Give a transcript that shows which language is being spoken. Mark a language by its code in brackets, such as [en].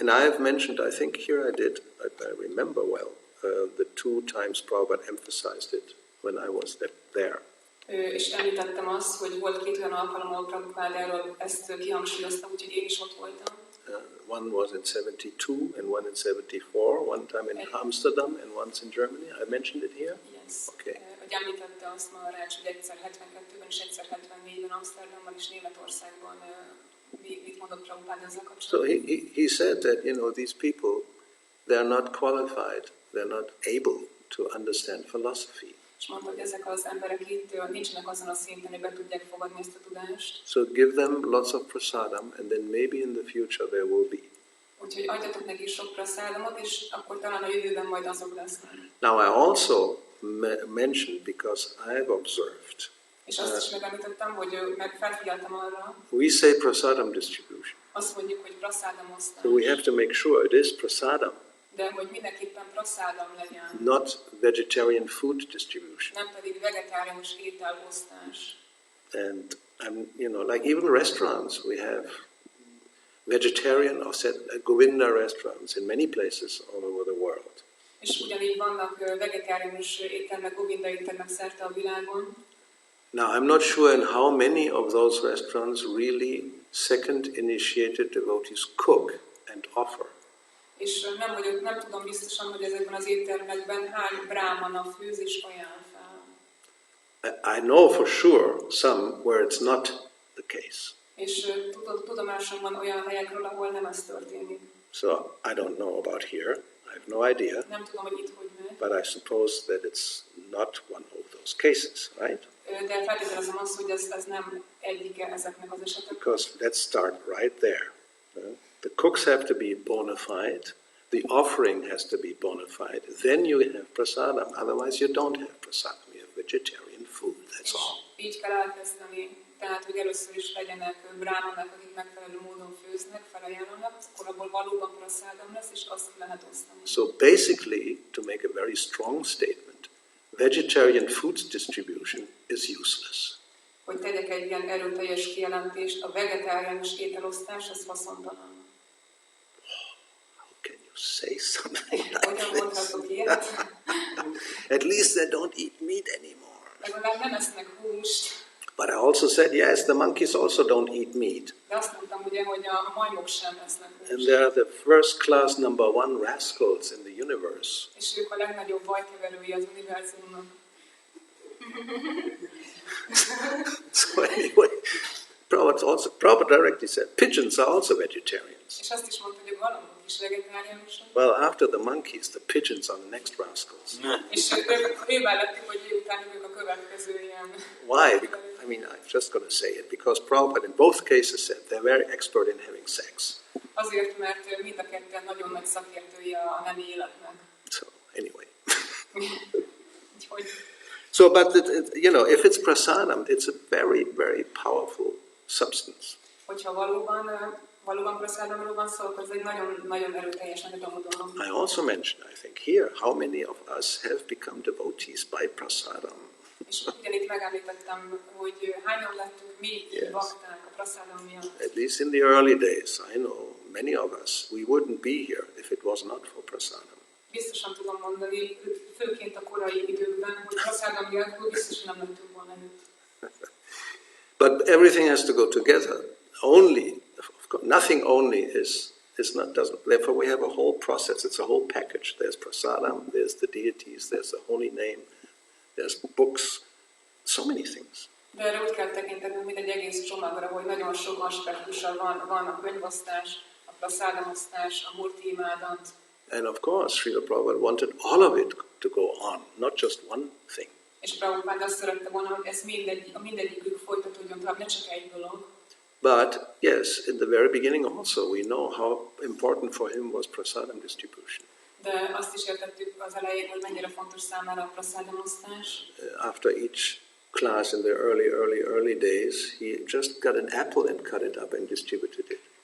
[en] And I have mentioned, I think here I remember well, the 2 times Prabhupada emphasized it when I was there. [hu] És említettem azt, hogy volt 2 olyan alkalom, ahol Prabhupád erről ezt kihangsúlyozta, úgyhogy én is ott voltam. [en] One was in 72 and one in 74, one time in Amsterdam and once in Germany. I mentioned it here? Yes. Okay. [hu] Hogy említette azt ma a Rács, hogy egyszer 72-ben és egyszer 74-ben Amsterdamban és Németországban mit mondott Prabhupád ezzel kapcsolatban. [en] So he said that, these people, they're not qualified, they're not able to understand philosophy. [hu] És mondta, hogy ezek az emberek itt nincsenek azon a szinten, hogy be tudják fogadni ezt a tudást. [en] So give them lots of prasadam, and then maybe in the future there will be. [hu] Úgyhogy adjatok neki sok prasadamot, és akkor talán a jövőben majd azok lesznek. [en] Now I also mentioned, because I've observed. [hu] És azt is megemlítettem, hogy meg felfigyeltem arra. [en] We say prasadam distribution. [hu] Azt mondjuk, hogy prasadamosztás. [en] So we have to make sure it is prasadam. [hu] De hogy mindenképpen prasadam legyen. [en] Not vegetarian food distribution. [hu] Nem pedig vegetáriánus ételosztás. [en] And like even restaurants, we have vegetarian or Govinda restaurants in many places all over the world. [hu] És ugyanígy vannak vegetáriánus éttermek, Govinda éttermek szerte a világon. [en] Now I'm not sure in how many of those restaurants really second initiated devotees cook and offer. [hu] És nem tudom biztosan, hogy ezekben az éttermekben hány brámana főz és ajánl fel. [en] I know for sure some where it's not the case. [hu] És tudomásom van olyan helyekről, ahol nem ez történik. [en] So I don't know about here. I have no idea. [hu] Nem tudom, hogy itt hogy megy. [en] But I suppose that it's not one of those cases, right? [hu] De feltételezem azt, hogy ez nem egyike ezeknek az eseteknek. [en] Because let's start right there. The cooks have to be bona fide. The offering has to be bona fide. Then you have prasadam. Otherwise you don't have prasadam. You have vegetarian food. That's all. [hu] Így kell elkezdeni. Tehát, hogy először is legyenek brámanák, akik megfelelő módon főznek, felajánlanak, akkor abból valóban prasadam lesz, és azt lehet osztani. [en] So basically, to make a very strong statement, vegetarian food distribution is useless. [hu] Hogy tegyek egy ilyen erőteljes kijelentést, a vegetáriánus ételosztás az haszontalan. [en] How can you say something like [hu] Hogyan mondhatok ilyet? [en] At least they don't eat meat anymore. [hu] Legalább nem esznek húst. [en] But I also said, yes, the monkeys also don't eat meat. [hu] De azt mondtam ugye, hogy a majmok sem esznek húst. [en] And they are the first class number one rascals in the universe. [hu] És ők a legnagyobb vajkeverői az univerzumnak. [en] So anyway, Prabhupada directly said, pigeons are also vegetarians. [hu] És azt is mondta, hogy a galambok is vegetáriánusok. [en] Well, after the monkeys, the pigeons are the next rascals. [hu] És ők mellettük, hogy után ők a következő ilyen. [en] Why? I mean, I'm just going to say it, because Prabhupada in both cases said they're very expert in having sex. [hu] Azért, mert mind a ketten nagyon nagy szakértői a nemi életnek. [en] So, anyway. [hu] Úgyhogy [en] So, but, if it's prasadam, it's a very, very powerful substance. [hu] hogyha valóban prasadamról van szó, akkor ez egy nagyon, nagyon erőteljes, nagyon dolog. [en] I also mentioned, I think, here, how many of us have become devotees by prasadam. [hu] És ugyanitt megemlítettem, hogy hányan lettünk mi bakták a prasadam miatt. [en] At least in the early days, I know many of us, we wouldn't be here if it was not for prasadam. [hu] Biztosan tudom mondani, főként a korai időkben, hogy prasadam nélkül biztosan nem lettünk volna itt. [en] But everything has to go together. Only, of course, nothing only doesn't. Therefore, we have a whole process. It's a whole package. There's prasadam, there's the deities, there's the holy name, there's books, so many things. [hu] De erre úgy kell tekintenünk, mint egy egész csomagra, hogy nagyon sok aspektusa van a könyvosztás, a prasadamosztás, a murti imádat. [en] And of course, Srila Prabhupada wanted all of it to go on, not just one thing. [hu] És Prabhupád azt szerette volna, hogy ez mindegyikük folytatódjon tovább, ne csak egy dolog. [en] But yes, in the very beginning also, we know how important for him was prasadam distribution. [hu] De azt is értettük az elején, hogy mennyire fontos számára a prasadamosztás. [en] After each class in the early days, he just got an apple and cut it up and distributed it.